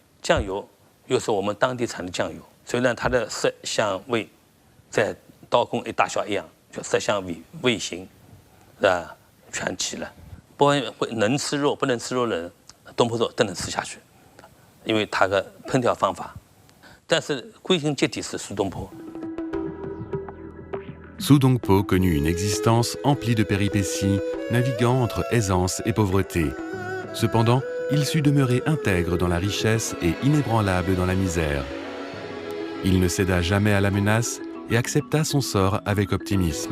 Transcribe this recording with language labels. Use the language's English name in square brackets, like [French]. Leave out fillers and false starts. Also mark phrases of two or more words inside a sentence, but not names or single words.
[Chinese] 酱油又是我们当地产的酱油，所以呢它的色香味在刀工一大小一样，就色香味形全齐了。不管能吃肉不能吃肉的人，东坡肉都能吃下去，因为它的烹调方法。但是归根结底是苏东坡。 [French] Su Dongpo connut une existence emplie de péripéties, naviguant entre aisance et pauvreté. Cependant, il sut demeurer intègre dans la richesse et inébranlable dans la misère. Il ne céda jamais à la menace et accepta son sort avec optimisme.